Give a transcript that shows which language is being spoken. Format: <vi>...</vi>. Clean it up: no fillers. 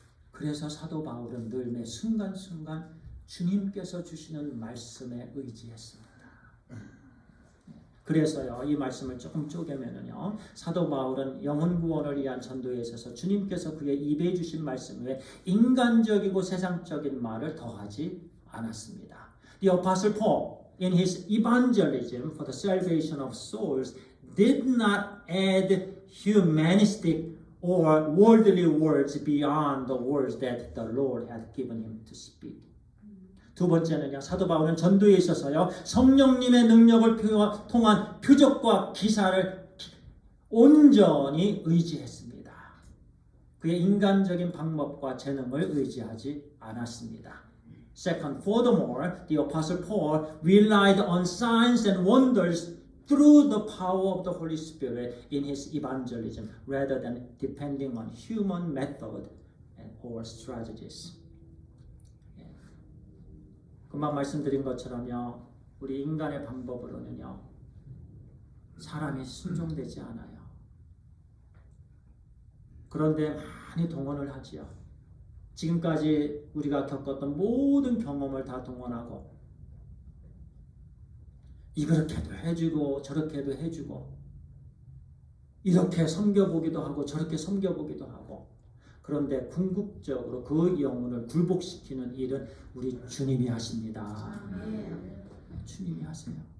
<ko>그래서 사도 바울은 늘 매 순간순간 주님께서 주시는 말씀에 의지했습니다. 그래서요, 이 말씀을 조금 쪼개면은요, 사도 바울은 영혼 구원을 위한 전도에 있어서 주님께서 그의 입에 주신 말씀 외에 인간적이고 세상적인 말을 더하지 않았습니다.</ko> <en>The Apostle Paul, in his evangelism for the salvation of souls, did not add humanistic or worldly words beyond the words that the Lord had given him to speak.</en> <ko>두 번째는요, 사도 바울은 전도에 있어서요, 성령님의 능력을 통한 표적과 기사를 온전히 의지했습니다. 그의 인간적인 방법과 재능을 의지하지 않았습니다.</ko> <en>Second, furthermore, the Apostle Paul relied on signs and wonders through the power of the Holy Spirit in his evangelism, rather than depending on human method or strategies.</en> <ko>금방 말씀드린 것처럼요, 우리 인간의 방법으로는요, 사람이 순종되지 않아요. 그런데 많이 동원을 하지요. 지금까지 우리가 겪었던 모든 경험을 다 동원하고 이렇게도 해주고 저렇게도 해주고 이렇게 섬겨보기도 하고 저렇게 섬겨보기도 하고 그런데 궁극적으로 그 영혼을 굴복시키는 일은 우리 주님이 하십니다. 주님이 하세요.</ko>